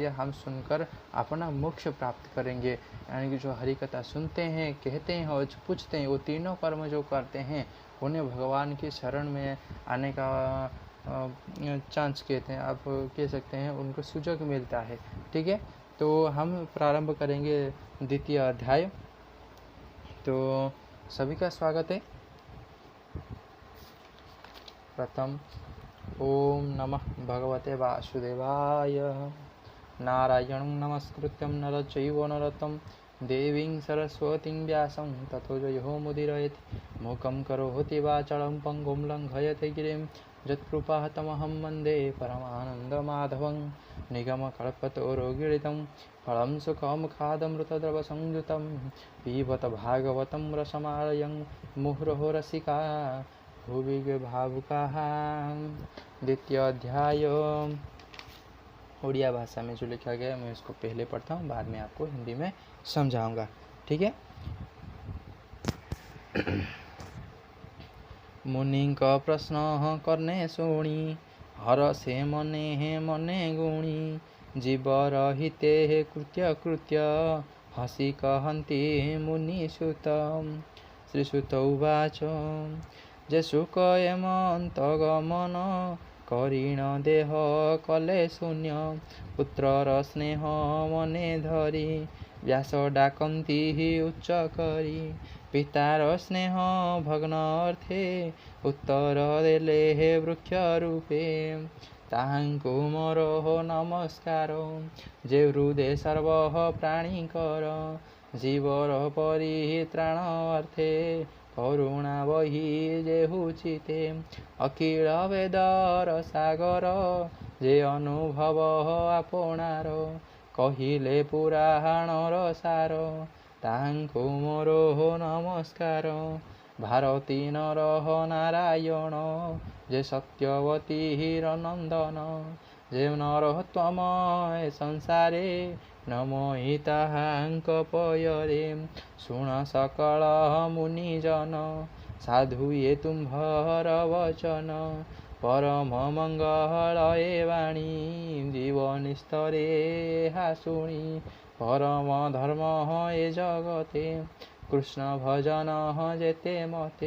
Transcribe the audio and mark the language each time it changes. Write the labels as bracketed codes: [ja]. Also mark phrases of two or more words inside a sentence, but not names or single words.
[hi] हम सुनकर अपना मोक्ष प्राप्त करेंगे, यानी कि जो हरि कथा सुनते हैं, कहते हैं और पूछते हैं, वो तीनों कर्म जो करते हैं उन्हें भगवान की शरण में आने का चांस कहते हैं, आप कह सकते हैं, उनको सुजग मिलता है। ठीक है, तो हम प्रारंभ करेंगे द्वितीय अध्याय। तो सभी का स्वागत है। [sa] प्रथम ओम नमः भगवते वासुदेवाय। नारायणं नमस्कृत्यं नरं चैव नरोत्तमं देवीं सरस्वतीं व्यासं ततो जयो मुदीरयेत्। मूकं करोति वाचालं पङ्गुं लङ्घयते गिरिं यत्कृपातमहं वन्दे परमानन्दमाधवं। निगमकल्पतरोर्गलितं फलं सुखमुखादमृतद्रवसंयुतं पिबत भागवतं रसमालयं मुहुरहो रसिका भुवि भावुकाः। [hi] द्वितीय अध्याय। उड़िया भाषा में जो लिखा गया है मैं उसको पहले पढ़ता हूँ, बाद में आपको हिंदी में समझाऊंगा। ठीक है। [or] ମୁନିଙ୍କ ପ୍ରଶ୍ନ କରନେ ଶୁଣି, ହରଷେ ମନେ ମନେ ଗୁଣି। ଜୀବ ରହିତେ କୃତ୍ୟ କୃତ୍ୟ, ହସି କହନ୍ତି ମୁନିସୁତ। ଶ୍ରୀସୂତ ଉବାଚ ଯେ ସୁଖ ଏମନ୍ତ ଗମନ, କରିଣ ଦେହ କଲେ ଶୂନ୍ୟ। ପୁତ୍ରର ସ୍ନେହ ମନେ ଧରି, ବ୍ୟାସ ଡାକନ୍ତି ଉଚ୍ଚ କରି। ପିତାର ସ୍ନେହ ଭଗ୍ନ ଅର୍ଥେ, ଉତ୍ତର ଦେଲେ ହେ ବୃକ୍ଷ ରୂପେ। ତାହାଙ୍କୁ ମୋର ନମସ୍କାର, ଯେ ହୃଦୟ ସର୍ବ ପ୍ରାଣୀକର। ଜୀବର ପରିତ୍ରାଣ ଅର୍ଥେ, କରୁଣା ବହି ଯେହୁ ଚିତେ। ଅଖିଳ ବେଦର ସାଗର, ଯେ ଅନୁଭବ ଆପଣାର। କହିଲେ ପୁରାଣର ସାର, ତାହାଙ୍କୁ ମୋର ନମସ୍କାର। ଭାରତୀ ନର ନାରାୟଣ, ଯେ ସତ୍ୟବତୀ ହିରନନ୍ଦନ। ଯେ ନରୋତ୍ତମ ଏ ସଂସାରେ, ନମୋହି ତାହାଙ୍କ ପୟରେ। ଶୁଣ ସକଳ ମୁନିଜନ, ସାଧୁ ଯେ ତୁମ୍ଭର ବଚନ। ପରମ ମଙ୍ଗଳ ଏ ବାଣୀ, ଜୀବନ ସ୍ତରେ ହା ଶୁଣି। ପରମ ଧର୍ମ ଏ ଜଗତେ, କୃଷ୍ଣ ଭଜନ ଯେତେ ମତେ।